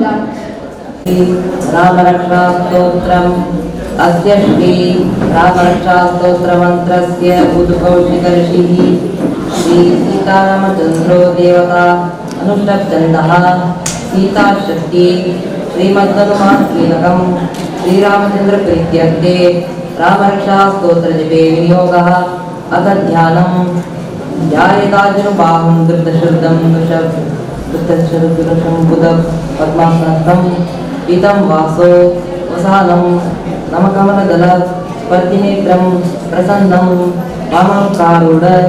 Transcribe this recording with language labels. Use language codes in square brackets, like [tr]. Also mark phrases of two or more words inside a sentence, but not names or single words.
[sa] ರಾಮರಕ್ಷಾ ಸ್ತೋತ್ರಂ ಅಸ್ಯ ಶ್ರೀ ರಾಮರಕ್ಷಾ ಸ್ತೋತ್ರ ಮಂತ್ರಸ್ಯ ಉದ್ಕೌಶಿಕ ಋಷಿಃ ಶ್ರೀ ಸೀತಾರಾಮಚಂದ್ರೋ ದೇವತಾ ಅನುಷ್ಠಪ್ತಂದಃ ಸೀತಾಶಕ್ತಿ ಶ್ರೀಮದ್ಹನುಮಾನ್ಕೀಲಕಂ ಶ್ರೀರಾಮಚಂದ್ರ ಪ್ರೀತ್ಯರ್ಥೆ ರಾಮರಕ್ಷಾ ಸ್ತೋತ್ರ ಜಪೇ ವಿನಿಯೋಗಃ ಅಥ ಧ್ಯಾನಂ ध्यायेताजनुबाहुं धृतशुद्धं धृतशुद्धं पद्मासनस्थं पीतं वासो वसानं नमकमलदल स्पर्धिनेत्रं प्रसन्नं वामकारूढ